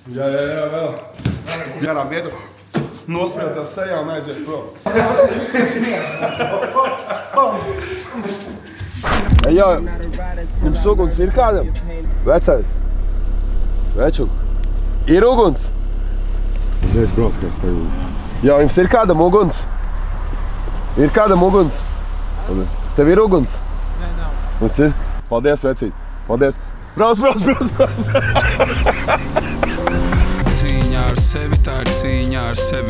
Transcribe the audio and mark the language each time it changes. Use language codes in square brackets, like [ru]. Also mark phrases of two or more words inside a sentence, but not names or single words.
[lv] Jā, vēl. Garām ietu. Nosmējot tās sejā un aiziet prom. Jā, jums uguns ir kādam? Vecais? Večuk? Ir uguns? [ru] Здесь Бродская стою. [lv] Jā, jums ir kādam uguns? Ir kādam uguns? Tev ir uguns? Nē, nav. Mums ir? Paldies, vecīt. Paldies. Brauc! Cīņā ar sevi, tā ir cīņā ar sevi.